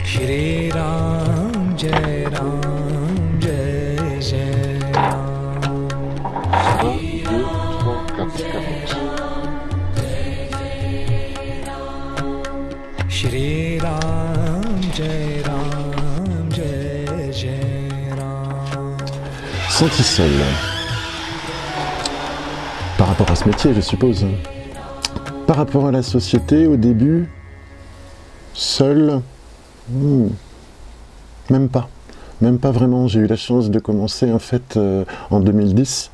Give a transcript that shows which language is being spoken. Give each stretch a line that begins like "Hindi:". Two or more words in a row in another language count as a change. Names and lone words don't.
French: Shri Ram, Jai Ram, Jai Jai Ram. 1, 2, 3, 4, 40. Shri Ram, Jai Ram, Jai Jai Ram. Senti seul. Par rapport à ce métier, je suppose. Par rapport à la société, au début, seul, même pas. Même pas vraiment. J'ai eu la chance de commencer en fait en 2010.